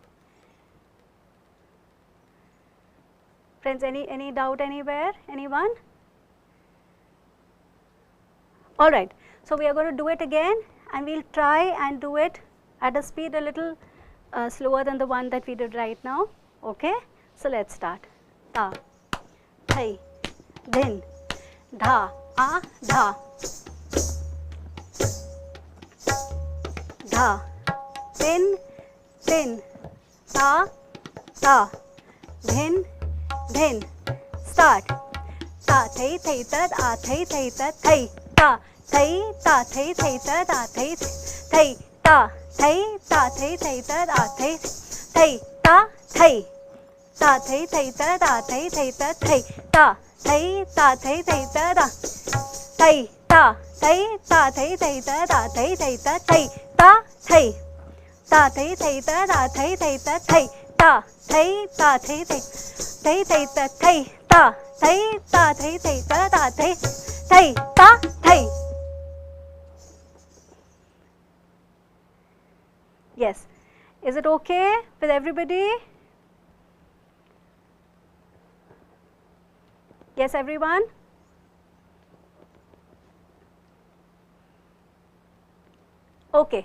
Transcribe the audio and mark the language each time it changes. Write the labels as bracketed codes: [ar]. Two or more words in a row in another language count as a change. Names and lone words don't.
[en] Friends, any doubt anywhere? Anyone? All right. So we are going to do it again, and we'll try and do it at a speed a little slower than the one that we did right now. Okay? So let's start. Ta, thai, din, dha, dha, dha, din, din, ta, ta, din, din. Start. Ta, thai, thai, ta, thai, thai, ta, thai, ta, thai, ta, thai, thai, ta, thai, thai, ta, thai, ta, thai, thai, ta, thai, thai, ta, thai, ta, thai, thai, ta, thai, thai, ta, thai, ta, thai, ta, thai, thai, ta, thai, ta, thai, ta, thai, thai, ta, thai, thai, ta, thai, ta, thai, ta, thai, thai, ta, thai, thai, ta, thai, ta, thai, ta, thai, thai, thai, thai, ta, thai, ta, thai, ta, thai, thai, ta, thai, thai, ta, thai. Yes. Is it okay with everybody? Yes, everyone? Okay.